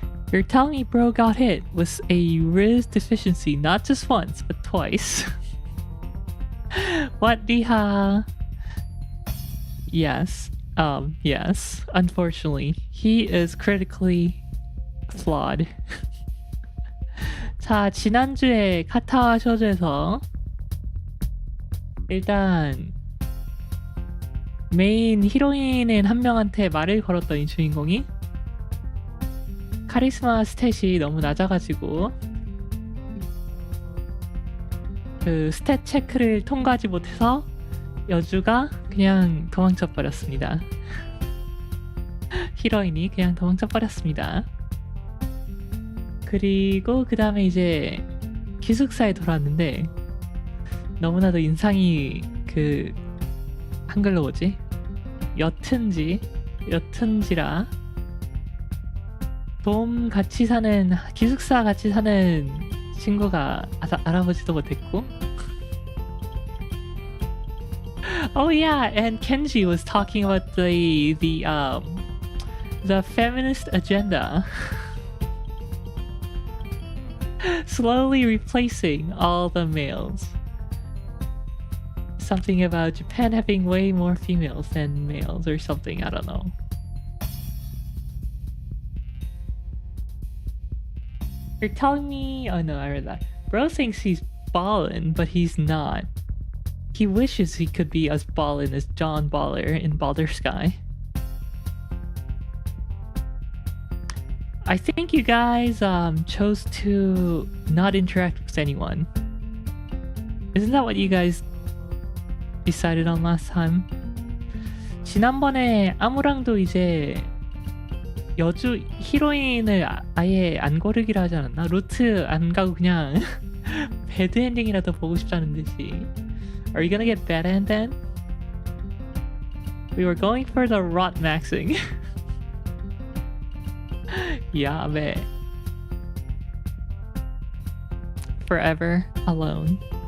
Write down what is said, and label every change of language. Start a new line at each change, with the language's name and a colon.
English: You're telling me bro got hit with a Riz deficiency not just once, but twice. What, 리하? Yes. Yes. Unfortunately, he is critically flawed.
Korean: 자, 지난주에 카타와 쇼조에서 일단 메인 히로인인 한 명한테 말을 걸었던 이 주인공이 카리스마 스탯이 너무 낮아가지고 그 스탯 체크를 통과하지 못해서 여주가 그냥 도망쳐버렸습니다. 히로인이 그냥 도망쳐버렸습니다. 그리고 그 다음에 이제 기숙사에 돌아왔는데 너무나도 인상이 그 한글로 뭐지? 옅은지라 돔 같이 사는 기숙사 같이 사는 친구가 알아보지도 못했고.
English: Oh yeah, and Kenji was talking about the feminist agenda. Slowly replacing all the males. Something about Japan having way more females than males or something, I don't know. You're telling me... Oh no, I read that. Bro thinks he's ballin', but he's not. He wishes he could be as ballin' as John Baller in Baldur's Sky. I think you guys chose to not interact with anyone. Isn't that what you guys decided on last time?
Korean: 지난번에 아무랑도 이제 여주 히로인을 아예 안 고르기로 하지 않았나? 루트 안 가고 그냥 배드 엔딩이라도 보고 싶다는 듯이.
English: Are you gonna get bad end then? We were going for the rot maxing.
Korean: 야매.
English: Forever alone.